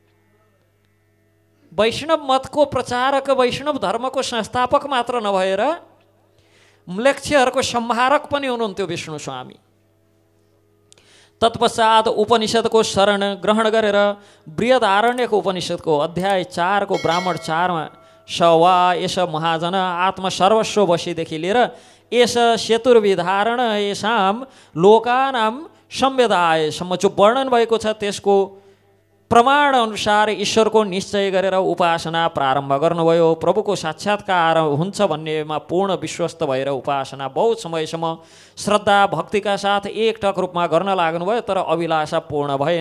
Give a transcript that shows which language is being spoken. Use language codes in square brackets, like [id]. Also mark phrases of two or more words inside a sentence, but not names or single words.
[ne] वैष्णव मतको प्रचारक, वैष्णव धर्मको संस्थापक मात्र नभएर म्लेच्छहरूको संहारक पनि हुनुहुन्थ्यो विष्णु स्वामी। तत्पश्चात उपनिषदको शरण ग्रहण गरेर बृहदारण्यको उपनिषदको अध्याय 4 को ब्राह्मण 4 मा [sa] स वा एष महाजन आत्मसर्वस्व वशीदेखि [ne] लिएर [sa] एष सेतुर्विधारण येषां लोकानां संवेदायसम्म [ne] जो वर्णन भएको छ त्यसको प्रमाण अनुसार ईश्वरको निश्चय गरेर उपासना प्रारम्भ गर्नुभयो। प्रभुको साक्षात्कार हुन्छ भन्नेमा पूर्ण विश्वस्त भएर उपासना बहुत समयसम्म श्रद्धा भक्तिका साथ एकटक रूपमा गर्न लाग्नुभयो, तर अभिलाषा पूर्ण भएन।